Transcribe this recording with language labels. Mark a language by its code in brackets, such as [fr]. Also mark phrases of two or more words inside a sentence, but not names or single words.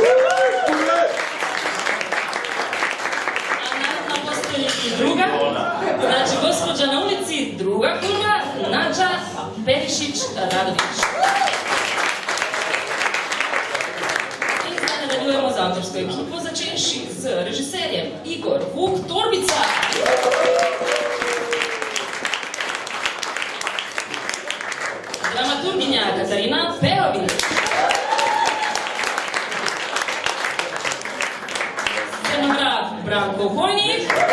[hr] Druga, znači gospođa na ulici, druga kurva, Nađa Perišić-Radović. [sl] I sada nadaljujemo z avtorsko ekipo, začenši z režiserjem Igor Vuk Torbica. Dramaturginja Katarina Perović. Scenograf Branko Hojnik.